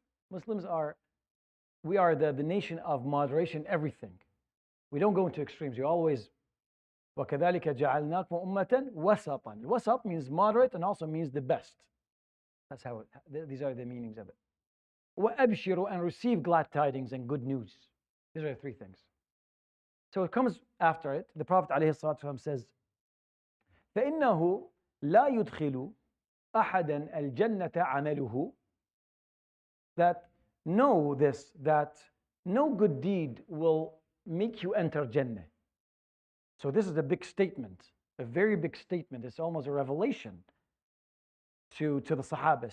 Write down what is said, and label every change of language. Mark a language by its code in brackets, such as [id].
[en] Muslims are, we are the nation of moderation, everything. We don't go into extremes. We always, [ar] وَكَذَلِكَ جَعَلْنَاكُمْ أُمَّةً وَسَطًا. [en] Wasat means moderate and also means the best. That's how these are the meanings of it. [ar] وَأَبْشِرُوا, [en] and receive glad tidings and good news. These are the three things. So it comes after it. The Prophet ﷺ says, [ar] فإنه لا يدخل أحدا الجنة عمله. [en] That know this, that no good deed will make you enter Jannah. So this is a big statement, a very big statement. It's almost a revelation to the Sahaba.